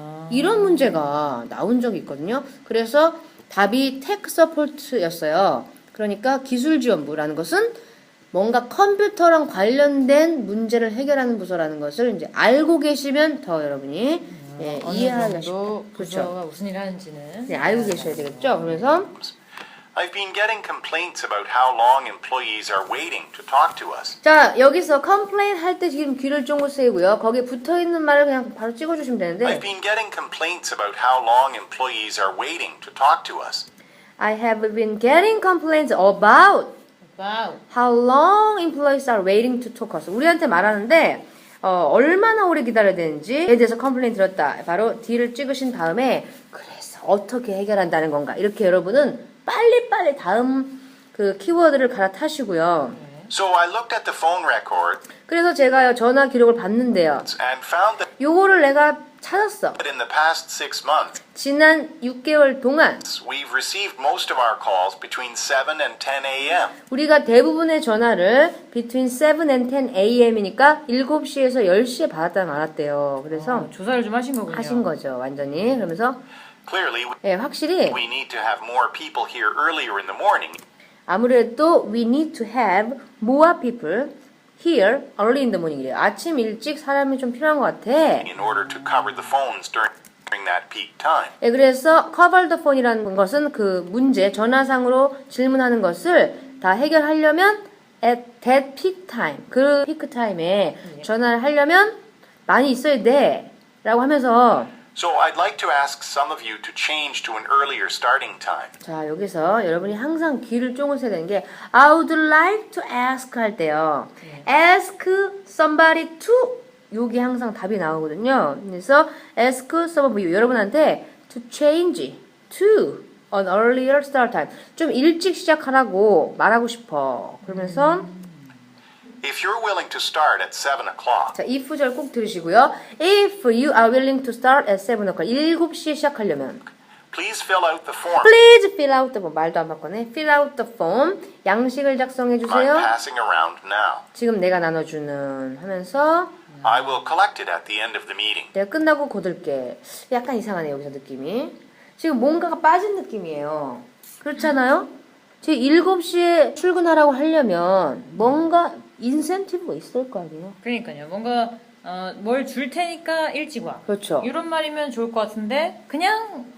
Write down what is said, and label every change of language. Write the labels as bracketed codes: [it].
[ko] 이런 문제가 나온 적이 있거든요. 그래서 답이 테크 서포트였어요. 그러니까 기술지원부라는 것은 뭔가 컴퓨터랑 관련된 문제를 해결하는 부서라는 것을 이제 알고 계시면 더 여러분이 이해하기가 쉽죠. 부서가 무슨 일을 하는지는 네, 알고 계셔야 되겠죠. 그래서 [en] I've been getting complaints about how long employees are waiting to talk to us. [ko] 자 여기서 complain 할 때 지금 귀를 쫑긋 세우고요. 거기에 붙어있는 말을 그냥 바로 찍어주시면 되는데 [en] I've been getting complaints about how long employees are waiting to talk to us. I have been getting complaints about how long employees are waiting to talk us. [ko] 우리한테 말하는데 얼마나 오래 기다려야 되는지에 대해서 컴플레인 들었다. 바로 D를 찍으신 다음에 그래서 어떻게 해결한다는 건가. 이렇게 여러분은 빨리빨리 다음 그 키워드를 갈아타시고요. [en] So I looked at the phone record [ko] 그래서 제가요 전화 기록을 봤는데요. [en] and found that [ko] 요거를 내가 찾았어. [en] But in the past 6 months, [ko] 지난 6개월 동안 [en] we've received most of our calls between 7 and 10 a.m. [ko] 우리가 대부분의 전화를 [en] between 7 and 10 a.m. [ko] 이니까 7시에서 10시에 받았다 말았대요. 그래서 조사를 좀 하신 거군요. 하신 거죠, 완전히. 그러면서 [en] Clearly, [ko] 확실히 [en] we need to have more people here earlier in the morning [ko] 아무래도 [en] we need to have more people here early in the morning이래요. [ko] 아침 일찍 사람이 좀 필요한 것 같아. [en] in order to cover the phones during that peak time. [ko] 그래서 cover the phone이라는 것은 그 문제, 전화상으로 질문하는 것을 다 해결하려면 [en] at that peak time, [ko] 그 피크 타임에 전화를 하려면 많이 있어야 돼 라고 하면서 [en] So I'd like to ask some of you to change to an earlier starting time. [ko] 자, 여기서 여러분이 항상 귀를 쫑으셔야 되는 게 [en] I would like to ask [ko] 할 때요. [en] Ask somebody to [ko] 여기 항상 답이 나오거든요. [en] 그래서 ask some of you [ko] 여러분한테 [en] to change to an earlier start time [ko] 좀 일찍 시작하라고 말하고 싶어. 그러면서 [en] If you're willing to start at 7 o'clock, [ko] 자, if절 꼭 들으시고요. [en] If you are willing to start at 7 o'clock [ko] 7시에 시작하려면 [en] please fill out the form Please fill out the form. [ko] 말도 안 바꾸네. [en] Fill out the form. [ko] 양식을 작성해 [en] I'm [ko] 주세요. [en] passing around now. [ko] 지금 내가 나눠주는 하면서 [en] I will collect it at the end of the meeting. [ko] 내가 끝나고 거둘게. 약간 이상하네 여기서 느낌이. 지금 뭔가가 빠진 느낌이에요. 그렇잖아요? 지금 7시에 출근하라고 하려면 뭔가 인센티브가 있을 거 아니에요? 그러니까요. 뭔가 뭘 줄 테니까 일찍 와. 그렇죠. 이런 말이면 좋을 것 같은데 그냥